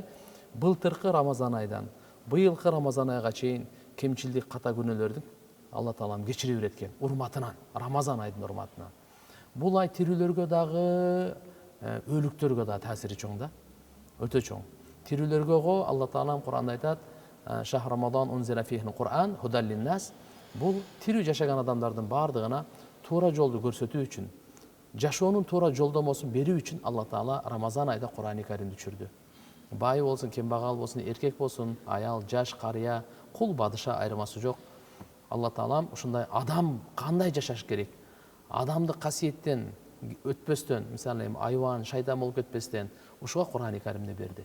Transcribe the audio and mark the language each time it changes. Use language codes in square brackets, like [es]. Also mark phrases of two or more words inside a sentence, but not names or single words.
[ky] Былтыркы Рамазан айдан быйылкы Рамазан айга чейин кемчилдик, ката күнөөлөрдүн Алла Таалам кечире берет экен, урматынан, Рамазан айдын урматынан. Бул ай тирүүлөргө дагы, өлүктөргө дагы таасири чоң да, өтө чоң. Тирүүлөргө го Алла Таалам Кур'анда айтат: [ar] "شهر رمضان أنزل فيه القرآن هدى للناس". [ky] Бул тирүү жашаган адамдардын бардыгына туура жолду көрсөтүү үчүн, жашоонун туура жолдомосун берүү үчүн Алла Таала Рамазан айда Кур'ани Каримди түшүрдү. Бай болсун, кембагал болсун, эркек болсун, аял, жаш, карыя, кул, бадыша айырмасы жок. Алла Таалам ушундай адам кандай жашаш керек, адамды касиеттен өтпөстөн, мисалы айван, шайтан болуп кетпестен ушуга Кур'ани Каримди берди.